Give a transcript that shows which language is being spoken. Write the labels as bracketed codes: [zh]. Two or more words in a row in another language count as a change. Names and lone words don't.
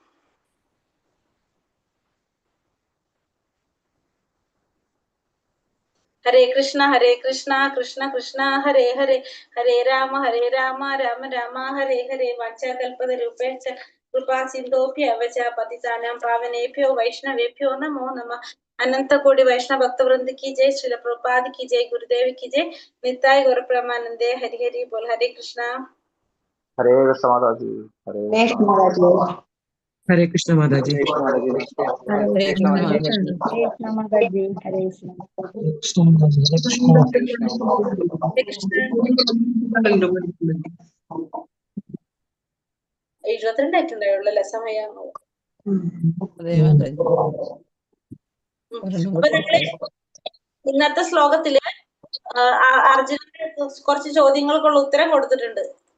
[sa] ഹരേ കൃഷ്ണ കൃഷ്ണ കൃഷ്ണ ഹരേ ഹരേ, ഹരേ രാമ രാമ രാമ ഹരേ ഹരേ. വാഞ്ചാകൽപതരൂപേണ കൃപാ സിന്ധോഭ്യവച പതിതാനാം പാവനേഭ്യോ വൈഷ്ണവേഭ്യോ നമോ നമഃ. [hi] अनंत कोटि वैष्णव भक्त वृंद की जय, श्रील प्रभुपाद की जय, गुरुदेव की जय, निताय गौर प्रेमानंदे। हरि हरि बोल। हरे कृष्णा। हरे कृष्ण माता जी। हरे कृष्ण माता जी। [ml] എഴുപത്തിരണ്ടായിട്ടുണ്ടായുള്ളൂ സമയം. അപ്പൊ നമ്മള് ഇന്നത്തെ ശ്ലോകത്തില് അർജുനന് കുറച്ച് ചോദ്യങ്ങൾക്കുള്ള ഉത്തരം കൊടുത്തിട്ടുണ്ട്.